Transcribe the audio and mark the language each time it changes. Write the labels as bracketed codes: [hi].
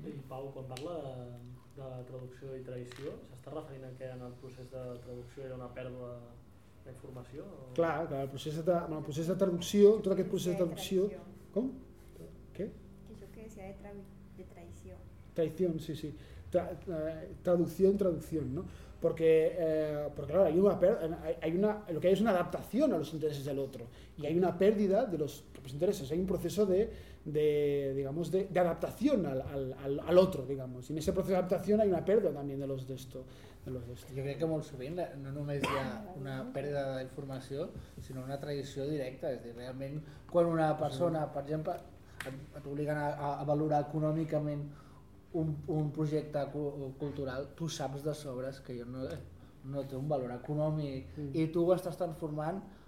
[ca] I Pau, quan parla de traducció i traïció, s'està referint a que en el procés de traducció era una pèrdua d'informació? O... Clar, clar, el procés de traducció, tot aquest procés de traducció... Com? Què? Això que decía de traïció. Traïció, sí, sí. Traducció, ¿no? [es] Porque claro, lo que hay es una adaptación a los intereses del otro y hay una pérdida de los propios intereses, hay un proceso de adaptación al otro, digamos, y en ese proceso de adaptación hay una pérdida también de los de esto. [ca] Jo crec que molt sovint no només hi ha una pèrdua d'informació, sinó una traïció directa, és a dir, realment quan una persona, per exemple, t'obliguen a valorar econòmicament un projecte cultural, tu saps de sobres que no té un valor econòmic i tu ho estàs transformant